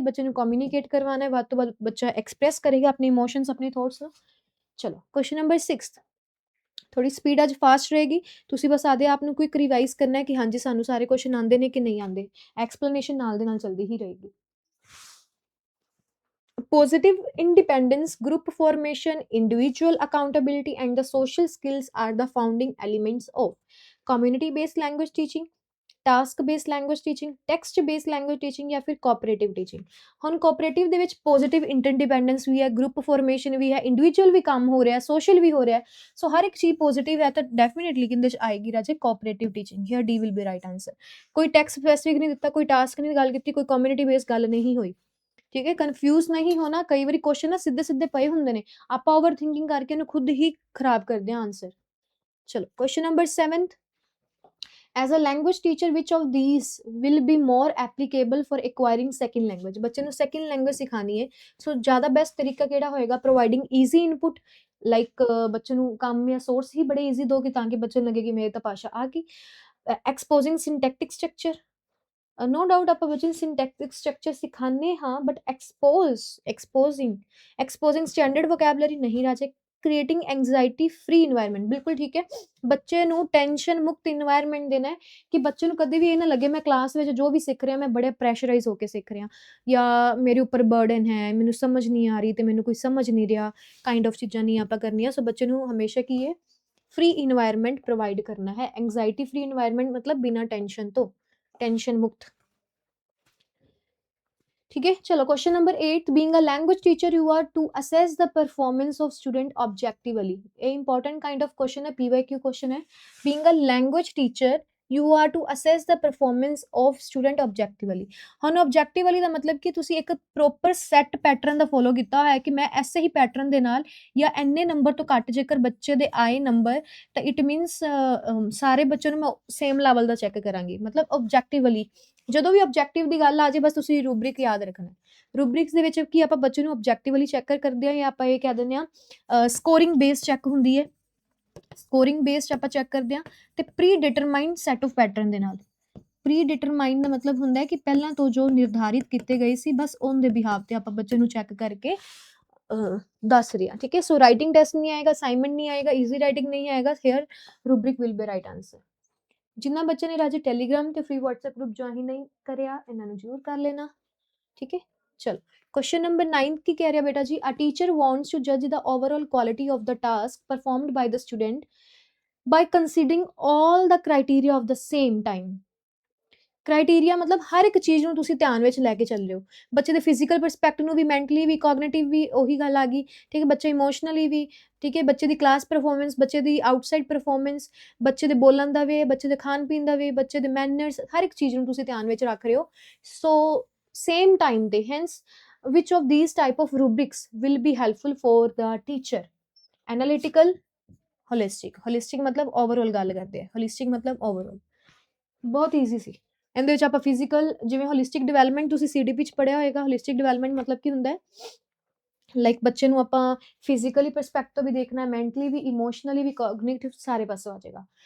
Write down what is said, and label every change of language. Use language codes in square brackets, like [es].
[pa] ਬੱਚੇ ਨੂੰ ਕਮਿਊਨੀਕੇਟ ਕਰਵਾਉਣਾ ਹੈ, ਵੱਧ ਤੋਂ ਵੱਧ ਬੱਚਾ ਐਕਸਪ੍ਰੈਸ ਕਰੇਗਾ ਆਪਣੇ ਇਮੋਸ਼ਨਸ, ਆਪਣੇ ਥੋਟਸ ਨੂੰ। ਚਲੋ क्वेश्चन नंबर 6, ਥੋੜੀ ਸਪੀਡ ਅੱਜ ਫਾਸਟ ਰਹੇਗੀ, ਤੁਸੀਂ ਬਸ ਆਦੇ ਆਪ ਨੂੰ ਕੁਇਕ ਰਿਵਾਈਜ਼ ਕਰਨਾ ਹੈ ਕਿ ਹਾਂਜੀ ਸਾਨੂੰ ਸਾਰੇ ਕੁਐਸਚਨ ਆਉਂਦੇ ਨੇ ਕਿ ਨਹੀਂ ਆਉਂਦੇ, ਐਕਸਪਲੇਨੇਸ਼ਨ ਨਾਲ ਦੇ ਨਾਲ ਚੱਲਦੀ ਹੀ ਰਹੇਗੀ। [en] Positive independence, group formation, individual accountability, and the social skills are the founding elements of community based language teaching, task based language teaching, text based language teaching, [hi] या फिर [en] Cooperative teaching. [pa] ਹੁਣ ਕੋਆਪਰੇਟਿਵ ਦੇ ਵਿੱਚ ਪੋਜ਼ਿਟਿਵ ਇੰਟਰਡਿਪੈਂਡੈਂਸ ਵੀ ਹੈ, group formation ਵੀ ਹੈ, individual ਵੀ ਕੰਮ ਹੋ ਰਿਹਾ, ਸੋਸ਼ਲ ਵੀ ਹੋ ਰਿਹਾ, ਸੋ ਹਰ ਇੱਕ ਚੀਜ਼ ਪੋਜ਼ਿਟਿਵ ਹੈ, ਤਾਂ ਡੈਫੀਨਿਟਲੀ ਕਿੰਦੇ ਚ ਆਏਗੀ ਰਾਜੇ? Cooperative teaching. [en] Here D will be right answer. [pa] ਕੋਈ ਟੈਕਸਟ ਸਪੈਸੀਫਿਕ ਨਹੀਂ ਦਿੱਤਾ, ਕੋਈ ਟਾਸਕ ਨਹੀਂ ਗੱਲ ਕੀਤੀ, ਕੋਈ ਕਮਿਊਨਿਟੀ ਬੇਸਡ ਗੱਲ ਨਹੀਂ ਹੋਈ। ਠੀਕ ਹੈ, ਕਨਫਿਊਜ਼ ਨਹੀਂ ਹੋਣਾ। ਕਈ ਵਾਰੀ ਕੁਐਸਚਨ ਨਾ ਸਿੱਧੇ ਸਿੱਧੇ ਪਏ ਹੁੰਦੇ ਨੇ, ਆਪਾਂ ਓਵਰ ਥਿੰਕਿੰਗ ਕਰਕੇ ਇਹਨੂੰ ਖੁਦ ਹੀ ਖਰਾਬ ਕਰਦੇ ਹਾਂ ਆਂਸਰ। [en] ਚਲੋ question number 7, as a language teacher which of these will be more applicable for acquiring second language? [pa] ਬੱਚੇ ਨੂੰ second language ਸਿਖਾਣੀ ਹੈ, ਸੋ ਜ਼ਿਆਦਾ ਬੈਸਟ ਤਰੀਕਾ ਕਿਹੜਾ ਹੋਏਗਾ? [en] providing easy input, [pa] ਲਾਈਕ ਬੱਚੇ ਨੂੰ ਕੰਮ ਜਾਂ ਸੋਰਸ ਹੀ ਬੜੇ ਈਜ਼ੀ ਦੋਗੇ ਤਾਂ ਕਿ ਬੱਚੇ ਨੂੰ ਲੱਗੇ ਕਿ ਮੇਰੇ ਤਾਂ ਭਾਸ਼ਾ ਆ ਗਈ। [en] exposing syntactic structure, [hi] no doubt आप बच्चे सिंटैक्टिक स्ट्रक्चर सिखाने हाँ, बट एक्सपोजिंग स्टैंडर्ड वोकैबलरी नहीं राजे। [en] creating anxiety free environment, [hi] बिल्कुल ठीक है। [pa] बच्चे ਨੂੰ ਟੈਨਸ਼ਨ ਮੁਕਤ ਇਨਵਾਇਰਨਮੈਂਟ ਦੇਣਾ ਹੈ ਕਿ ਬੱਚੇ ਨੂੰ ਕਦੇ ਵੀ ਇਹ ਨਾ ਲੱਗੇ ਮੈਂ ਕਲਾਸ ਵਿੱਚ ਜੋ ਵੀ ਸਿੱਖ ਰਿਹਾ ਮੈਂ ਬੜੇ ਪ੍ਰੈਸ਼ਰਾਈਜ਼ ਹੋ ਕੇ ਸਿੱਖ ਰਿਹਾ, ਜਾਂ ਮੇਰੇ ਉੱਪਰ ਬਰਡਨ ਹੈ, ਮੈਨੂੰ ਸਮਝ ਨਹੀਂ ਆ ਰਹੀ ਤੇ ਮੈਨੂੰ ਕੋਈ ਸਮਝ ਨਹੀਂ ਰਿਹਾ, ਕਾਈਂਡ ਆਫ ਚੀਜ਼ਾਂ ਨਹੀਂ ਆਪਾਂ ਕਰਨੀਆਂ। ਸੋ ਬੱਚੇ ਨੂੰ ਹਮੇਸ਼ਾ ਕੀ ਹੈ, [hi] फ्री इन्वायरमेंट प्रोवाइड करना है। एंगजाइटी फ्री इन्वायरमेंट मतलब बिना टेंशन तो, टेंशन मुक्त। ठीक है, चलो [en] Question number 8, being a language teacher you are to assess the performance of student objectively. [hi] ये इंपॉर्टेंट काइंड ऑफ क्वेश्चन है, [en] PYQ question है। Being a language teacher you are to assess the performance of student objectively. [pa] ਹੁਣ objectively ਦਾ ਮਤਲਬ ਕਿ ਤੁਸੀਂ ਇੱਕ proper set pattern ਦਾ follow ਕੀਤਾ ਹੋਇਆ ਕਿ ਮੈਂ ਐਸੇ ਹੀ ਪੈਟਰਨ ਦੇ ਨਾਲ ਜਾਂ ਇੰਨੇ ਨੰਬਰ ਤੋਂ ਘੱਟ ਜੇਕਰ ਬੱਚੇ ਦੇ ਆਏ ਨੰਬਰ, ਤਾਂ ਇਟ ਮੀਨਸ ਸਾਰੇ ਬੱਚਿਆਂ ਨੂੰ ਮੈਂ ਸੇਮ ਲੈਵਲ ਦਾ ਚੈੱਕ ਕਰਾਂਗੀ, ਮਤਲਬ ऑब्जेक्टिवली। ਜਦੋਂ ਵੀ ਆਬਜੈਕਟਿਵ ਦੀ ਗੱਲ ਆ ਜੇ ਬਸ ਤੁਸੀਂ ਰੂਬਰਿਕ ਯਾਦ ਰੱਖਣਾ। ਰੂਬਰਿਕਸ ਦੇ ਵਿੱਚ ਕੀ ਆਪਾਂ ਬੱਚੇ ਨੂੰ ਆਬਜੈਕਟਿਵਲੀ ਚੈੱਕ ਕਰਦੇ ਹਾਂ, ਜਾਂ ਆਪਾਂ ਇਹ ਕਹਿ ਦਿੰਦੇ ਹਾਂ ਸਕੋਰਿੰਗ ਬੇਸ ਚੈੱਕ ਹੁੰਦੀ ਹੈ, ਸਕੋਰਿੰਗ ਬੇਸਡ ਆਪਾਂ ਚੈੱਕ ਕਰਦੇ ਹਾਂ, ਤੇ pre determined set of pattern ਦੇ ਨਾਲ। ਪ੍ਰੀ ਡਿਟਰਮਾਈਨਡ ਦਾ ਮਤਲਬ ਹੁੰਦਾ ਹੈ ਕਿ ਪਹਿਲਾਂ ਤੋਂ ਜੋ ਨਿਰਧਾਰਿਤ ਕੀਤੇ ਗਏ ਸੀ ਬਸ ਉਹਨ ਦੇ ਬਿਹਾਵ ਤੇ ਆਪਾਂ ਬੱਚੇ ਨੂੰ ਚੈੱਕ ਕਰਕੇ ਦੱਸ ਰਿਹਾ। ਠੀਕ ਹੈ, ਸੋ ਰਾਈਟਿੰਗ ਟੈਸਟ ਨਹੀਂ ਆਏਗਾ, ਅਸਾइनमेंट ਨਹੀਂ ਆਏਗਾ, ਈਜ਼ੀ ਰਾਈਟਿੰਗ ਨਹੀਂ ਆਏਗਾ। [en] Here rubric will be right answer. [pa] ਜਿਨ੍ਹਾਂ ਬੱਚੇ ਨੇ ਰਾਜੇ ਟੈਲੀਗ੍ਰਾਮ ਤੇ ਫ੍ਰੀ WhatsApp ਗਰੁੱਪ ਜੁਆਇਨ ਨਹੀਂ ਕਰਿਆ, ਇਹਨਾਂ ਨੂੰ ਜ਼ਰੂਰ ਕਰ ਲੈਣਾ। [hi] ठीक है, चलो क्वेश्चन नंबर 9 की कह रहा है बेटा जी, [en] A teacher wants to जज the overall quality of the task performed by the student by considering all the criteria of the same time। [pa] Criteria ਮਤਲਬ ਹਰ ਇੱਕ ਚੀਜ਼ ਨੂੰ ਤੁਸੀਂ ਧਿਆਨ ਵਿੱਚ ਲੈ ਕੇ ਚੱਲ ਰਹੇ ਹੋ, ਬੱਚੇ ਦੇ ਫਿਜ਼ੀਕਲ ਪਰਸਪੈਕਟਿਵ ਨੂੰ ਵੀ, ਮੈਂਟਲੀ ਵੀ, ਕੋਗਨੀਟਿਵ ਵੀ, ਉਹੀ ਗੱਲ ਆ ਗਈ। ਠੀਕ ਹੈ, ਬੱਚੇ ਇਮੋਸ਼ਨਲੀ ਵੀ, ਠੀਕ ਹੈ, ਬੱਚੇ ਦੀ ਕਲਾਸ ਪਰਫਾਰਮੈਂਸ, ਬੱਚੇ ਦੀ ਆਊਟਸਾਈਡ ਪਰਫਾਰਮੈਂਸ, ਬੱਚੇ ਦੇ ਬੋਲਣ ਦਾ ਵੇ, ਬੱਚੇ ਦੇ ਖਾਣ ਪੀਣ ਦਾ ਵੇ, ਬੱਚੇ ਦੇ ਮੈਨਰਸ, ਹਰ ਇੱਕ ਚੀਜ਼ ਨੂੰ ਤੁਸੀਂ ਧਿਆਨ ਵਿੱਚ ਰੱਖ ਰਹੇ ਹੋ। [en] So same time ਤੇ hence which of these type of rubrics will be helpful for the teacher? Analytical, [pa] holistic ਮਤਲਬ ਓਵਰਆਲ ਗੱਲ ਕਰਦੇ ਆ, ਹੋਲਿਸਟਿਕ ਮਤਲਬ ਓਵਰਆਲ। ਬਹੁਤ ਈਜ਼ੀ ਸੀ। ਇਹਦੇ ਵਿੱਚ ਆਪਾਂ ਫਿਜ਼ੀਕਲ, ਜਿਵੇਂ ਹੋਲਿਸਟਿਕ ਡਿਵੈਲਪਮੈਂਟ ਤੁਸੀਂ ਸੀਡੀਪੀ 'ਚ ਪੜ੍ਹਿਆ ਹੋਏਗਾ। ਹੋਲਿਸਟਿਕ ਡਿਵੈਲਪਮੈਂਟ ਮਤਲਬ ਕੀ ਹੁੰਦਾ ਹੈ, ਲਾਈਕ ਬੱਚੇ ਨੂੰ ਆਪਾਂ ਫਿਜ਼ੀਕਲੀ ਪਰਸਪੈਕਟ ਤੋਂ ਵੀ ਦੇਖਣਾ, ਮੈਂਟਲੀ ਵੀ, ਇਮੋਸ਼ਨਲੀ ਵੀ, ਕੋਗਨੀਟਿਵ ਸਾਰੇ ਪਾਸੋਂ ਆ ਜਾਏਗਾ।